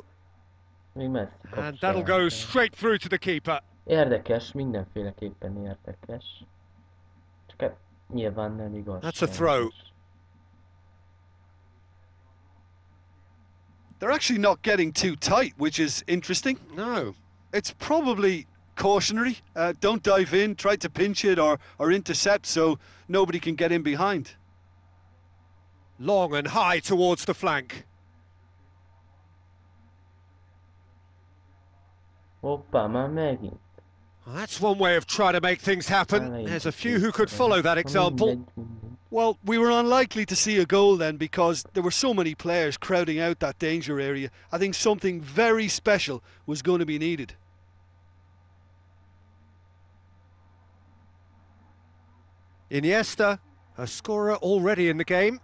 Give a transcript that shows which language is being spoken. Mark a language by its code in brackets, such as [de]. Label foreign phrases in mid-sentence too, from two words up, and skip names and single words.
[hu] Még Messi [en] And that'll go straight through to the keeper. [hu] Érdekes, mindenféleképpen érdekes. Csak hát nyilván nem igaz. [en] That's a throw. They're actually not getting too tight, which is interesting. No. It's probably cautionary. Don't dive in, try to pinch it or intercept so nobody can get in behind. Long and high towards the flank. [hu] Hoppá, már megint. [en] Well, that's one way of trying to make things happen. There's a few who could follow that example. Well, we were unlikely to see a goal then because there were so many players crowding out that danger area. I think something very special was going to be needed. Iniesta, a scorer already in the game.